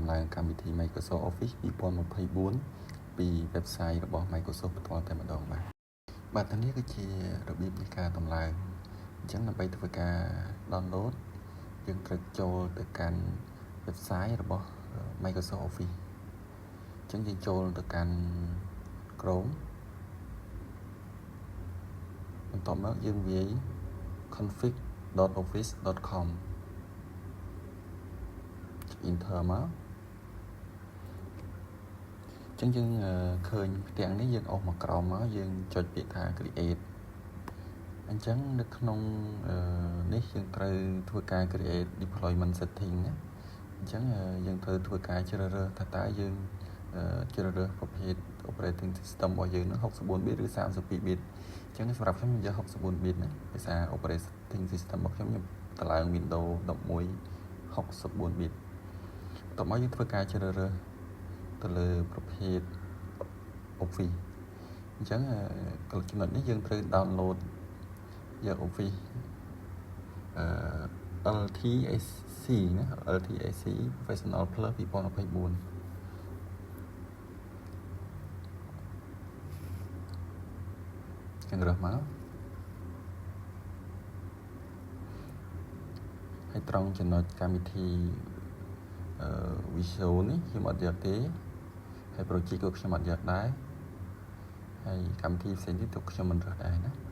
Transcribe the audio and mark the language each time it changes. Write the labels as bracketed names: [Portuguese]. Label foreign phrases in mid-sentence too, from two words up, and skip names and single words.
[Khmer] ឡើងកម្មវិធី Microsoft Office 2024 ពី website របស់ Microsoft ផ្ទាល់តែម្ដងបាទថ្ងៃនេះគឺជារបៀបនៃការដំឡើងអញ្ចឹងដើម្បីធ្វើការ download យើងត្រូវចូលទៅកាន់ website របស់ Microsoft Office អញ្ចឹងយើងចូលទៅកាន់ Chrome បន្ទាប់មកយើងវាយ config.office.com enter មកអញ្ចឹងយើងឃើញផ្ទាំងនេះយើងអស់មកក្រោមមកយើងចុចពាក្យថា create អញ្ចឹងនៅក្នុងនេះយើង ត្រូវធ្វើការ [English] create deployment setting [Khmer] ណាអញ្ចឹងយើងត្រូវធ្វើការជ្រើសរើសថាតើយើងជ្រើសរើសប្រភេទ [English] operating system [Khmer] របស់យើងនឹង64 bit ឬ32 bit អញ្ចឹងសម្រាប់ខ្ញុំយក64 bit ណាភាសា [English] operating system [Khmer] របស់ខ្ញុំតម្លើង Windows 11 64 bit តោះមកយើងធ្វើការជ្រើសរើសទៅលើប្រភេទ Office អញ្ចឹងចំណុចនេះយើងត្រូវ download យក Office LTSC ណា LTSC Professional Plus 2024 ចឹងរើសមកហើយត្រង់ចំណុចកម្មវិធី Visual នេះខ្ញុំអត់យកទេហើយ project ក៏ខ្ញុំអត់យកដែរហើយកម្មវិធីផ្សេងទៀតក៏ខ្ញុំមិនរើសដែរណា